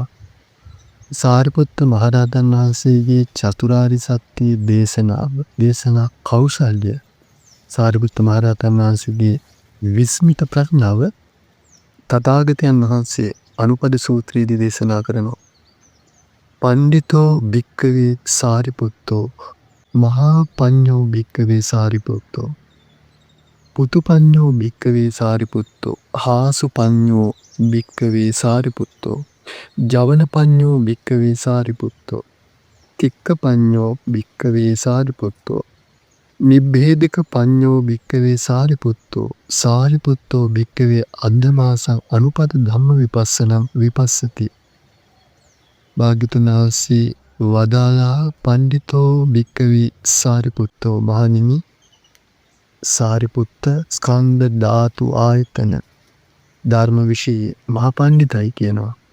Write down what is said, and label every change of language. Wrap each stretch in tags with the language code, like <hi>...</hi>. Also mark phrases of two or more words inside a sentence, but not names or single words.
<si>සාරිපුත්ත මහ රහතන් වහන්සේගේ චතුරාර්ය සත්‍ය දේශනා කෞශල්‍ය, සාරිපුත්ත මහ රහතන් වහන්සේගේ විස්මිත ප්‍රඥාව තථාගතයන් වහන්සේ අනුපද සූත්‍රයේදී දේශනා කරනවා.</si> <pi>පණ්ඩිතෝ භික්ඛවේ සාරිපුත්තෝ මහා පඤ්ඤෝ භික්ඛවේ සාරිපුත්තෝ පුතුපඤ්ඤෝ භික්ඛවේ සාරිපුත්තෝ හාසුපඤ්ඤෝ භික්ඛවේ සාරිපුත්තෝ ජවනපඤ්ඤෝ භික්ඛවේ සාරිපුත්තෝ තික්ඛපඤ්ඤෝ භික්ඛවේ සාරිපුත්තෝ නිබ්බේධික පඤ්ඤෝ භික්ඛවේ සාරිපුත්තෝ සාරිපුත්තෝ භික්ඛවේ අද්ධමාසං අනුපද ධම්ම විපස්සනං විපස්සති.</pi> <si>භාග්‍යවතුන් වහන්සේ වදාළා</si> <pi>පණ්ඩිතෝ භික්ඛවේ සාරිපුත්තෝ</pi> <si>මහණෙනි, සාරිපුත්ත ස්කන්ධ ධාතු ආයතන ධර්ම විශේෂ මහා පණ්ඩිතයි කියනවා.</si>